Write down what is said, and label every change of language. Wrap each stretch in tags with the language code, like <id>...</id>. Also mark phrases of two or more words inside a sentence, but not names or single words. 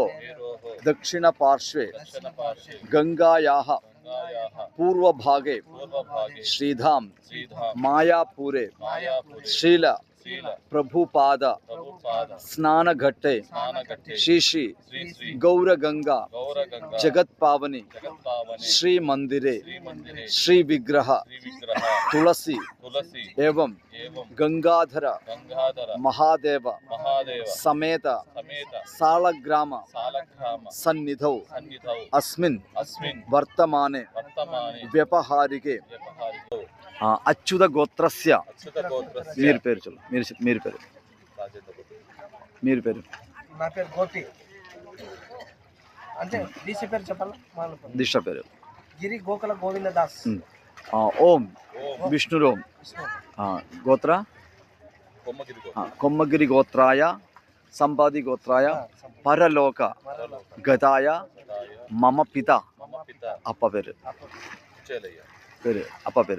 <sa>ദക്ഷിണപാർശ്വേ ഗംഗായാഃ പൂർവഭാഗേ ശ്രീധാം മായാപൂരേ ശ്രീല പ്രഭുപാദ സ്നാനഘട്ടെ ശ്രീ ഗൗരഗംഗാ ജഗത്പാവനി ശ്രീ മന്ദിരേ ശ്രീ വിഗ്രഹ തുളസി एवं गंगाधर महादेव समेत सालग्राम सन्निधौ अस्मिन् वर्तमाने व्यपहारिके अच्युत गोत्रस्य</sa> <te>మీరు పేరు చలో మీరు పేరు నా పేరు గోపి అంటే దీక్ష పేరు చెప్పాలా దీక్ష పేరు గిరి గోకుల గోవిందదాస్.</te> <sa>ఓం విష్ణురోం గోత్ర కొమ్మగిరి గోత్రాయ సంపాది గోత్రాయ పరలోక గతాయ మమ పిత</sa> <te>అప్ప పేరు అప్ప పేరు</te>